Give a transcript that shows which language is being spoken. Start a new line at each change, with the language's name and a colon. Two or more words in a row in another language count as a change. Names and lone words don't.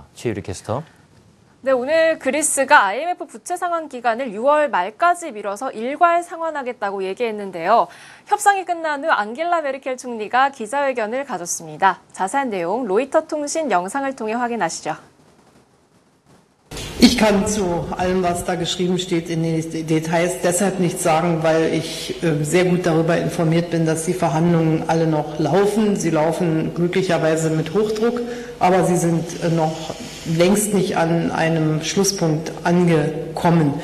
Korean: 최유리 캐스터. 네, 오늘 그리스가 IMF 부채 상환 기간을 6월 말까지 미뤄서 일괄 상환하겠다고 얘기했는데요. 협상이 끝난 후 앙겔라 메르켈 총리가 기자회견을 가졌습니다. 자세한 내용 로이터 통신 영상을 통해 확인하시죠.
German: Ich kann zu allem, was da geschrieben steht, in den Details deshalb nichts sagen, weil ich sehr gut darüber informiert bin, dass die Verhandlungen alle noch laufen. Sie laufen glücklicherweise mit Hochdruck, aber sie sind noch längst nicht an einem Schlusspunkt angekommen.